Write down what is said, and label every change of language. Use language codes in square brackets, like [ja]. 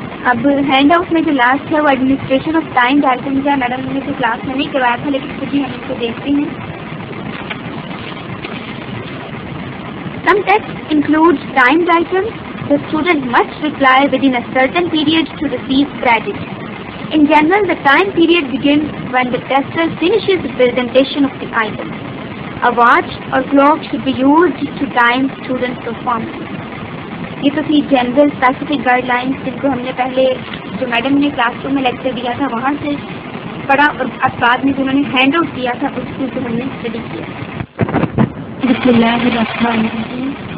[ur] اب hand out میں جو لاسٹ ہے وہ [en] administration of time items [ur] ہے. میڈم نے تو کلاس میں نہیں کروایا تھا لیکن پھر بھی ہم اس کو دیکھتے ہیں. [en] Some tests include timed items. The student must reply within a certain period to receive credit. In general, the time period begins when the tester finishes the presentation of the item. A watch or clock should be used to time student performance. [ur] یہ تو تھی general specific guide lines جن کو ہم نے پہلے جو madam نے کلاس روم میں لیکچر دیا تھا وہاں سے پڑھا اور اب بعد میں جو انہوں نے ہینڈ آؤٹ کیا تھا اس کو ہم نے اسٹڈی کیا. [ar] بسم اللہ الرحمن الرحیم.